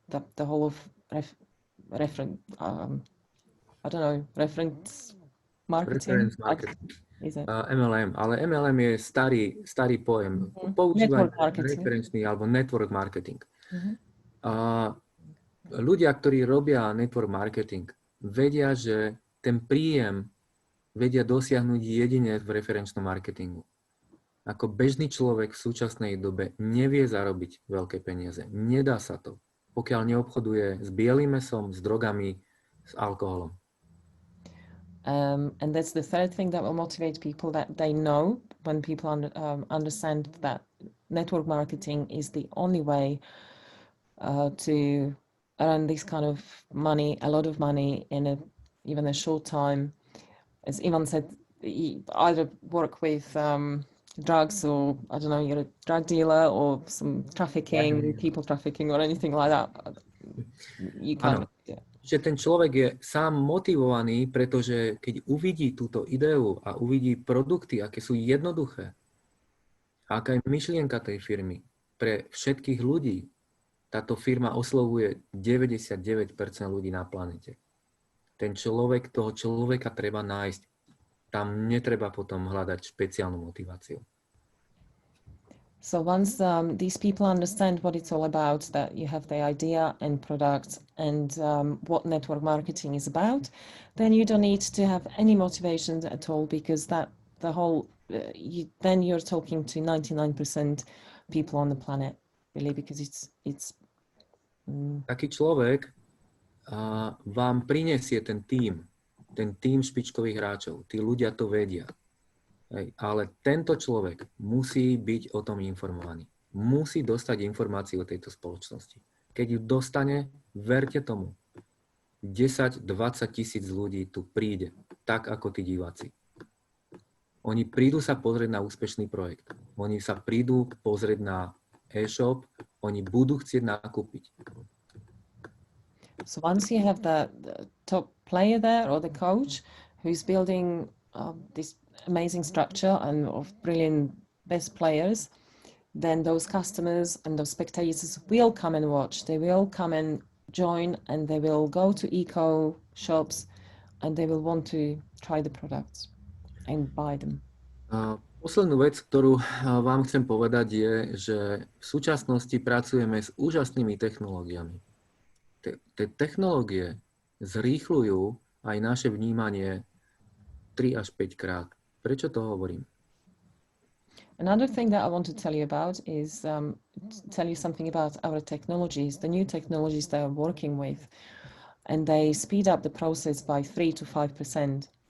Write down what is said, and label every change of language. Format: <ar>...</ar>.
<en>The whole of reference marketing. Reference marketing. Is it?</en> <sk>MLM, ale MLM je starý pojem. Používať referenčný alebo network marketing. Ľudia, ktorí robia network marketing, vedia, že ten príjem vedia dosiahnuť jedine v referenčnom marketingu. Ako bežný človek v súčasnej dobe nevie zarobiť veľké peniaze. Nedá sa to, pokiaľ neobchoduje s bielým mesom, s drogami, s alkoholom.</sk> <en>And that's the third thing that will motivate people, that they know, when people understand that network marketing is the only way to earn this kind of money, a lot of money in even a short time. As Ivan said, you either work with drugs, or I don't know, you're a drug dealer, or some trafficking, people trafficking, or anything like that. You can't.</en> <sk>Že ten človek je sám motivovaný, pretože keď uvidí túto ideu a uvidí produkty, aké sú jednoduché, a aká je myšlienka tej firmy pre všetkých ľudí, táto firma oslovuje 99% ľudí na planete. Toho človeka treba nájsť. Tam netreba potom hľadať špeciálnu motiváciu.</sk> <en>So once these people understand what it's all about, that you have the idea and product and what network marketing is about, then you don't need to have any motivation at all, because then you're talking to 99% people on the planet, really, because it's</en> <sk>Taký človek vám prinesie ten tým špičkových hráčov. Tí ľudia to vedia. Ale tento človek musí byť o tom informovaný. Musí dostať informáciu o tejto spoločnosti. Keď ju dostane, verte tomu, 10-20 tisíc ľudí tu príde, tak ako tí diváci. Oni prídu sa pozrieť na úspešný projekt. Oni sa prídu pozrieť na e-shop, oni budú chcieť nakúpiť.</sk> <en>So once you have the top player there, or the coach, who's building this amazing structure and of brilliant best players, then those customers and those spectators will come and watch. They will come and join, and they will go to eco shops, and they will want to try the products and buy them.</en> <sk>Poslednú vec, ktorú vám chcem povedať, je, že v súčasnosti pracujeme s úžasnými technológiami. Tie technológie zrýchľujú aj naše vnímanie 3 až 5 krát. Prečo to hovorím?</sk> <en>Another thing that I want to tell you about is tell you something about our technologies, the new technologies that I'm working with, and they speed up the process by 3 to 5%.</en>